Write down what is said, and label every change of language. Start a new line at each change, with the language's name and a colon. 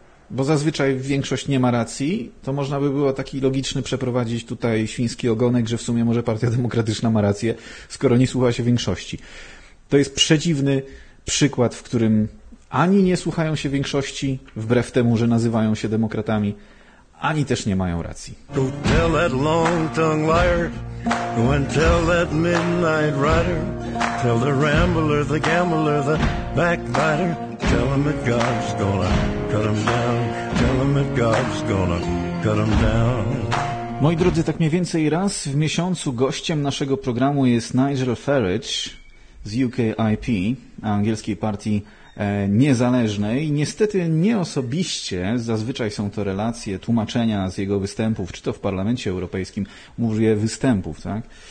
Polish: Bo zazwyczaj większość nie ma racji, to można by było taki logiczny przeprowadzić tutaj świński ogonek, że w sumie może Partia Demokratyczna ma rację, skoro nie słucha się większości. To jest przedziwny przykład, w którym ani nie słuchają się większości, wbrew temu, że nazywają się demokratami, ani też nie mają racji.
English: Tell that long tongue liar, and tell that midnight rider, tell the rambler, the gambler, the backbiter, tell him that God's gonna cut him down, tell him that God's gonna cut him down.
Polish: Moi drodzy, tak mniej więcej raz w miesiącu gościem naszego programu jest Nigel Farage z UKIP, angielskiej partii niezależnej. Niestety nie osobiście, zazwyczaj są to relacje, tłumaczenia z jego występów, czy to w Parlamencie Europejskim, mówię występów, tak?